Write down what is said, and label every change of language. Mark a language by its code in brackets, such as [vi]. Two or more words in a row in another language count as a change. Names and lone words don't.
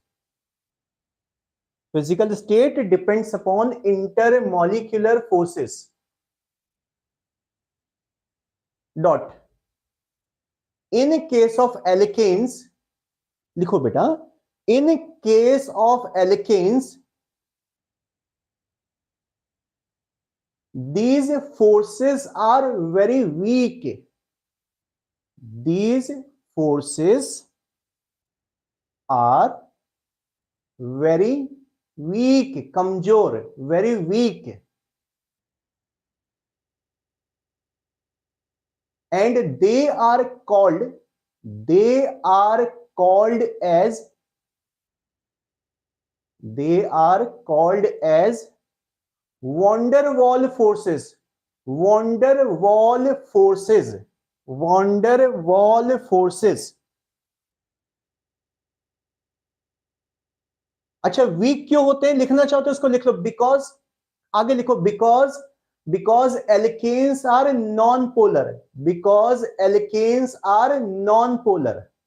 [en] physical state depends upon intermolecular forces dot, in case of alkanes, [hi] लिखो बेटा, [en] in case of alkanes these forces are very weak, these forces are very weak, कमजोर, very weak, and they are called as, they are called as van der Waal forces, van der Waal forces, van der Waal forces। [hi] अच्छा वीक क्यों होते हैं, लिखना चाहो तो इसको लिख लो, बिकॉज, आगे लिखो, [en] because alkanes are non polar, because alkanes are non polar.